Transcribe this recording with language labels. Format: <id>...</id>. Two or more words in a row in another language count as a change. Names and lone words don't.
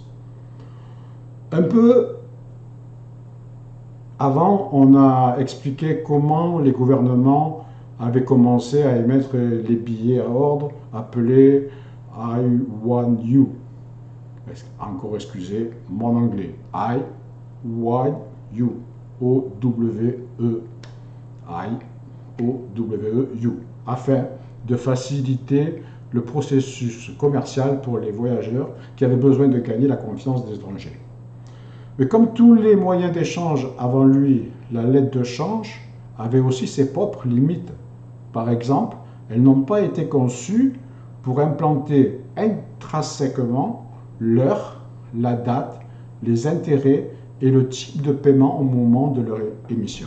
<fr>Un peu avant, on a expliqué comment les gouvernements avaient commencé à émettre les billets à ordre appelés I-1U. Encore excusez mon anglais. I-Y-U. O-W-E. I-O-W-E-U. Afin de faciliter le processus commercial pour les voyageurs qui avaient besoin de gagner la confiance des étrangers. Mais comme tous les moyens d'échange avant lui, la lettre de change avait aussi ses propres limites. Par exemple, elles n'ont pas été conçues pour implanter intrinsèquement l'heure, la date, les intérêts et le type de paiement au moment de leur émission.</fr>